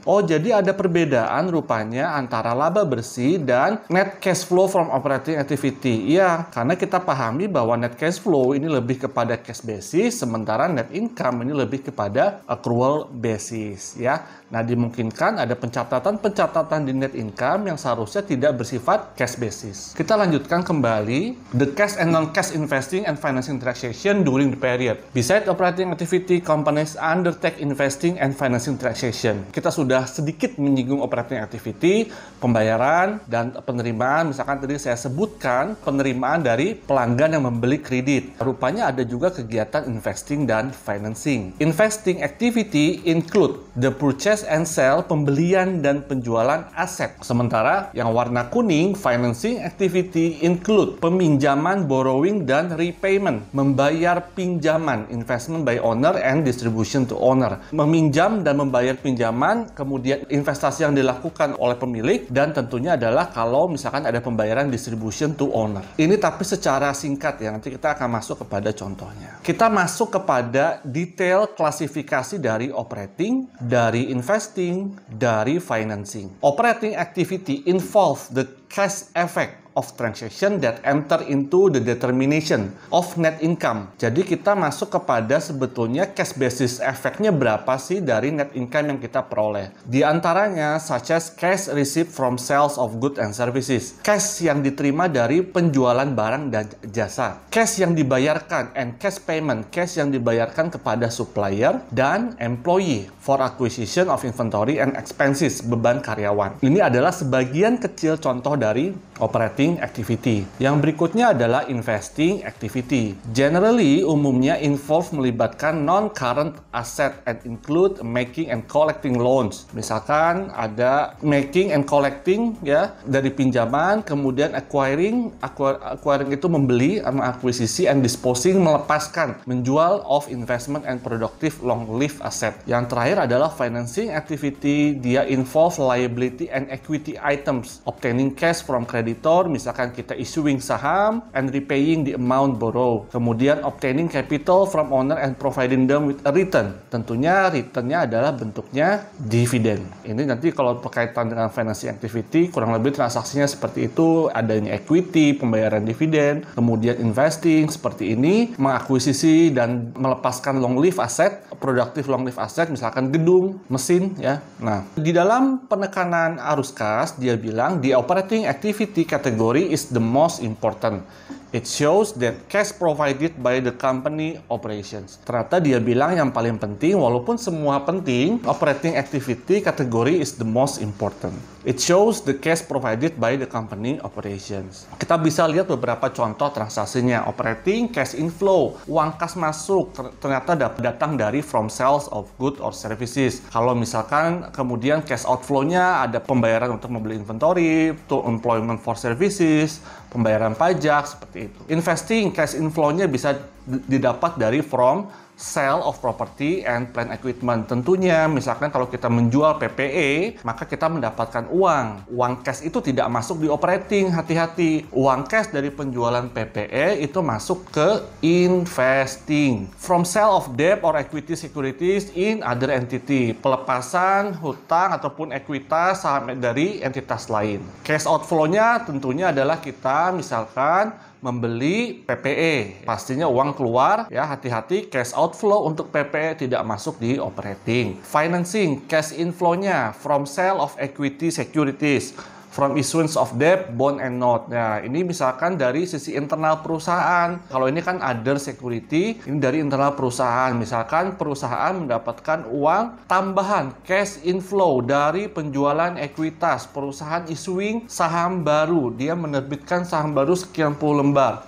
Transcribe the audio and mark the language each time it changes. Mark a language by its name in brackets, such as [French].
[Indonesian] Oh, jadi ada perbedaan rupanya antara laba bersih dan net cash flow from operating activity. Iya, karena kita pahami bahwa net cash flow ini lebih kepada cash basis, sementara net income ini lebih kepada accrual basis, ya. Nah, dimungkinkan ada pencatatan-pencatatan di net income yang seharusnya tidak bersifat cash basis. Kita lanjutkan kembali [English] the cash and non-cash investing and financing transaction during the period. Besides operating activity, companies undertake investing and financing transaction. [Indonesian] Kita sudah sedikit menyinggung operating activity, pembayaran dan penerimaan. Misalkan tadi saya sebutkan penerimaan dari pelanggan yang membeli kredit. Rupanya ada juga kegiatan investing dan financing. [English] Investing activity include the purchase and sell, [Indonesian] pembelian dan penjualan aset. Sementara yang warna kuning, [English] financing activity include [Indonesian] peminjaman, borrowing, dan repayment. Membayar pinjaman, [English] investment by owner and distribution to owner. [Indonesian] Meminjam dan membayar pinjaman, kemudian investasi yang dilakukan oleh pemilik, dan tentunya ada adalah kalau misalkan ada pembayaran [English] distribution to owner. [Indonesian] Ini tapi secara singkat ya, nanti kita akan masuk kepada contohnya. Kita masuk kepada detail klasifikasi dari operating, dari investing, dari financing. [English] Operating activity involve the cash effect of transaction that enter into the determination of net income. [Indonesian] Jadi kita masuk kepada sebetulnya cash basis efeknya berapa sih dari net income yang kita peroleh. Di antaranya [English] such as cash received from sales of goods and services, [Indonesian] cash yang diterima dari penjualan barang dan jasa, cash yang dibayarkan and cash payment, cash yang dibayarkan kepada supplier dan employee [English] for acquisition of inventory and expenses, [Indonesian] beban karyawan. Ini adalah sebagian kecil contoh dari operating activity. Yang berikutnya adalah investing activity. [English] Generally, [Indonesian] umumnya [English] involve [Indonesian] melibatkan [English] non-current asset and include making and collecting loans. [Indonesian] Misalkan ada [English] making and collecting ya dari pinjaman, kemudian acquiring [Indonesian] itu membeli, mengakuisisi, [English] and disposing [Indonesian] melepaskan, menjual [English] of investment and productive long-lived asset. [Indonesian] Yang terakhir adalah financing activity. [English] Dia involve liability and equity items, obtaining cash from creditor, [Indonesian] misalkan kita [English] issuing saham and repaying the amount borrowed. Kemudian obtaining capital from owner and providing them with a return. [Indonesian] Tentunya returnnya adalah bentuknya dividen. Ini nanti kalau berkaitan dengan financing activity, kurang lebih transaksinya seperti itu, adanya equity, pembayaran dividen, kemudian investing seperti ini, mengakuisisi dan melepaskan long live asset, productive long live asset, misalkan gedung, mesin ya. Nah, di dalam penekanan arus kas dia bilang [English] the operating activity category is the most important. It shows that cash provided by the company operations. [Indonesian] Ternyata dia bilang yang paling penting, walaupun semua penting, [English] operating activity category is the most important. It shows the cash provided by the company operations. [Indonesian] Kita bisa lihat beberapa contoh transaksinya. [English] Operating cash inflow, [Indonesian] uang kas masuk ternyata datang dari [English] from sales of goods or services. [Indonesian] Kalau misalkan kemudian cash outflow-nya ada pembayaran untuk membeli inventory, to employment for services, pembayaran pajak, seperti itu. [English] Investing cash inflow-nya [Indonesian] bisa didapat dari [English] from sale of property and plant equipment. [Indonesian] Tentunya misalkan kalau kita menjual PPE, maka kita mendapatkan uang. Uang cash itu tidak masuk di operating, hati-hati. Uang cash dari penjualan PPE itu masuk ke investing. [English] From sale of debt or equity securities in other entity. [Indonesian] Pelepasan hutang ataupun ekuitas saham dari entitas lain. Cash outflow-nya tentunya adalah kita misalkan membeli PPE, pastinya uang keluar ya, hati-hati cash outflow untuk PPE tidak masuk di operating. [English] Financing, cash inflow-nya from sale of equity securities, from issuance of debt, bond and note. [Indonesian] Nah, ini misalkan dari sisi internal perusahaan. Kalau ini kan other security, ini dari internal perusahaan. Misalkan perusahaan mendapatkan uang tambahan, cash inflow dari penjualan ekuitas. Perusahaan issuing saham baru. Dia menerbitkan saham baru sekian puluh lembar.